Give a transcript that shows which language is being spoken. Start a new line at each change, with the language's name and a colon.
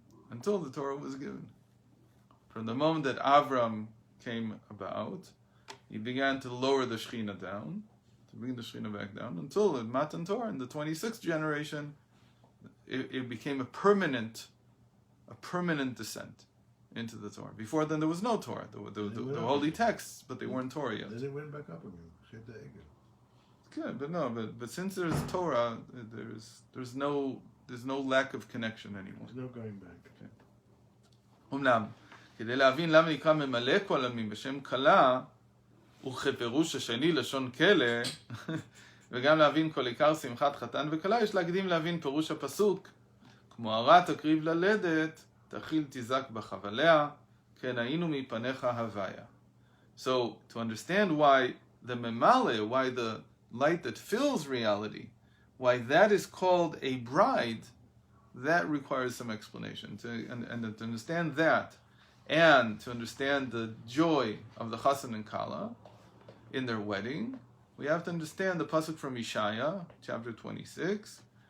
English: Until the Torah was given. From the moment that Avram came about, he began to lower the Shekhinah down, to bring the Shekhinah back down, until in Matan Torah, in the 26th generation, it became a permanent descent into the Torah. Before then, there was no Torah. The holy texts, but they weren't Torah yet. Then it went back up again. Good, but since there's Torah, there's no lack of connection anymore. There's no going back.
Hebrew: אומנם, כדי להבין למה נקרא ממלא כל עלמין בשם כלה, וכפירוש השני לשון כלא, וגם להבין כל עיקר שמחת חתן וכלה, יש להקדים להבין פירוש הפסוק, כמו הרע תקריב ללדת, תאכיל תזעק בחבליה, כן היינו מפניך הוויה.
English: So, to understand why the memale, why the light that fills reality, why that is called a bride, that requires some explanation. And to understand that, and to understand the joy of the Chassan and Kala in their wedding, we have to understand the pasuk from Yeshaya, chapter 26.